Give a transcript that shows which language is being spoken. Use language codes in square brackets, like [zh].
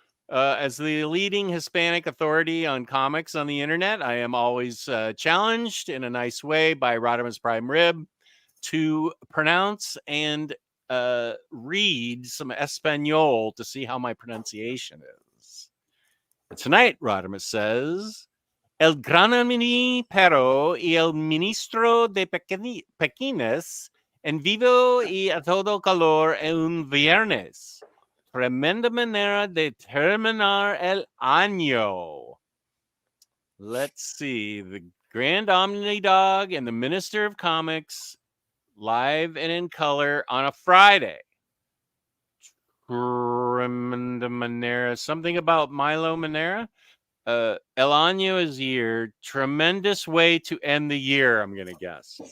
[en] As the leading Hispanic authority on comics on the internet, I am always challenged in a nice way by Rodimus Prime Rib to pronounce and read some Espanol to see how my pronunciation is. And tonight, Rodimus says, [es] El gran pero y el ministro de Pequines en vivo y a todo calor en un viernes. Tremenda manera de terminar el año. [en] Let's see. The Grand Omnidog and the Minister of Comics live and in color on a Friday. [es] Tremenda manera. [en] Something about Milo Manera. El año is year. Tremendous way to end the year, I'm going to guess.